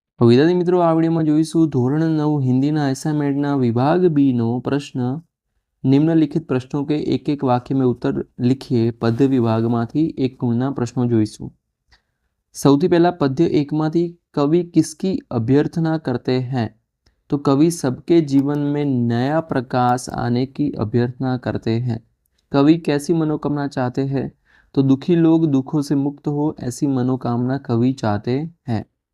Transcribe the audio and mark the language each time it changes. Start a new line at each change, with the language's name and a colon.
Gujarati: વિદ્યાર્થી મિત્રો, આ વિડીયોમાં જોઈશું ધોરણ 9 હિન્દીના એસાઇનમેન્ટના વિભાગ બી નો પ્રશ્ન।
Hindi: નિમ્નલિખિત પ્રશ્નों के एक एक वाक्य में उत्तर लिखिए।
Gujarati: पद्य विभागમાંથી એક ગુણના પ્રશ્નો જોઈશું। સૌથી પહેલા પદ્ય 1 માંથી
Hindi: कवि किसकी अभ्यर्थना करते हैं? तो कवि सबके जीवन में नया प्रकाश आने की अभ्यर्थना करते हैं। कवि कैसी मनोकामना चाहते हैं? तो दुखी लोग दुखों से मुक्त हो, ऐसी मनोकामना कवि चाहते हैं।